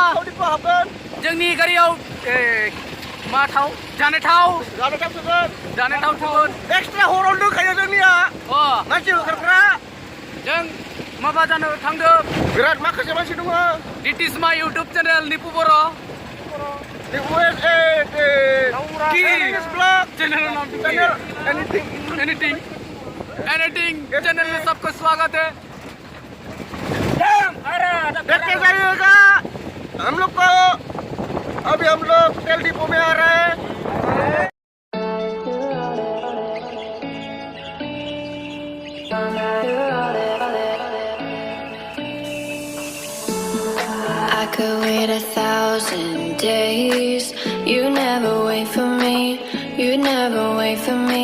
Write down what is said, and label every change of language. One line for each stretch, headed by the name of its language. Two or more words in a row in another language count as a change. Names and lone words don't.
Bodo: थाव दिपुआव हाबगोन जोंनि गारियाव मा थाव जानाय थाव सोगोन एक्सट्रा हराव दोनखायो जोंनिया मानसि होखारग्रा जों माबा जानो थांदों बिराद माखासे मानसि दङ
English: This is my YouTube channel
Hindi: निपु बर' एनीथिंग चैनल में सबको स्वागत है देखते जाइएगा हम लोग को अभी हम लोग तेल डिपो में आ रहे हैं
English: I could wait 1,000 days. You never wait for me. You never wait for me.